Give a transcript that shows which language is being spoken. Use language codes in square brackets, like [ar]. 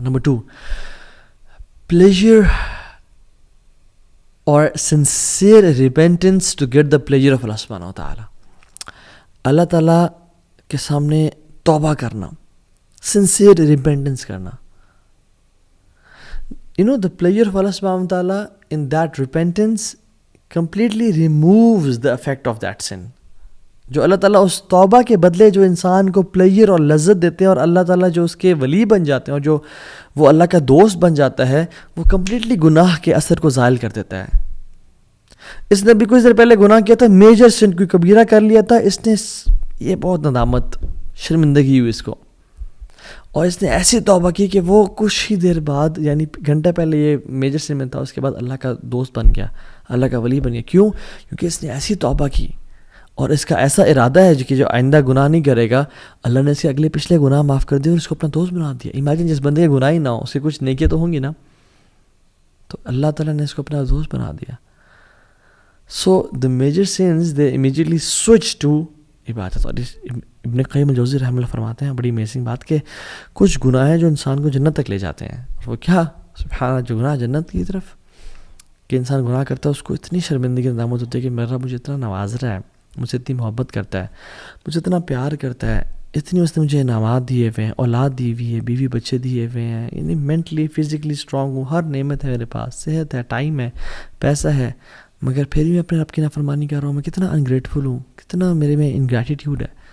[en] Number 2، pleasure اور sincere repentance to get the pleasure of اللہ سبحانہ وتعالیٰ. [ur] اللہ تعالیٰ کے سامنے توبہ کرنا، سنسیئر ریپینٹنس کرنا. [en] the pleasure of Allah subhanahu wa ta'ala in that repentance completely removes the effect of that sin. [ur] جو اللہ تعالیٰ اس توبہ کے بدلے جو انسان کو پلیجر اور لذت دیتے ہیں، اور اللہ تعالیٰ جو اس کے ولی بن جاتے ہیں اور جو وہ اللہ کا دوست بن جاتا ہے، وہ کمپلیٹلی گناہ کے اثر کو زائل کر دیتا ہے. اس نے بھی کچھ دیر پہلے گناہ کیا تھا، میجر سن کوئی کبیرہ کر لیا تھا، اس نے یہ بہت ندامت، شرمندگی ہوئی اس کو، اور اس نے ایسی توبہ کی کہ وہ کچھ ہی دیر بعد، یعنی گھنٹہ پہلے یہ میجر سن میں تھا، اس کے بعد اللہ کا دوست بن گیا، اللہ کا ولی بن گیا. کیوں؟ کیونکہ اس نے ایسی توبہ کی اور اس کا ایسا ارادہ ہے کہ جو آئندہ گناہ نہیں کرے گا. اللہ نے اس کے اگلے پچھلے گناہ معاف کر دیے اور اس کو اپنا دوست بنا دیا. امیجن جس بندے کے گناہ ہی نہ ہو، اس کے کچھ نیکیاں تو ہوں گی نا، تو اللہ تعالیٰ نے اس کو اپنا دوست بنا دیا. [en] So the major sins they immediately switch to عبادت. [ur] اور ابن قیم الجوزی رحمہ اللہ فرماتے ہیں بڑی امیزنگ بات کہ کچھ گناہ ہیں جو انسان کو جنت تک لے جاتے ہیں. اور وہ کیا؟ سبحان اللہ، جو گناہ جنت کی طرف، کہ انسان گناہ کرتا ہے اس کو اتنی شرمندگی ندامت ہوتی ہے کہ میرا مجھے اتنا نواز رہا ہے، مجھ سے اتنی محبت کرتا ہے، مجھے اتنا پیار کرتا ہے، اتنی اس نے مجھے انعامات دیے ہوئے ہیں، اولاد دی ہوئی ہے، بیوی بچے دیے ہوئے ہیں، یعنی مینٹلی فزیکلی اسٹرانگ ہوں، ہر نعمت ہے میرے پاس، صحت ہے، ٹائم ہے، پیسہ ہے، مگر پھر بھی میں اپنے رب کی نافرمانی کر رہا ہوں. میں کتنا انگریٹفل ہوں، کتنا میرے میں انگریٹیٹیوڈ ہے.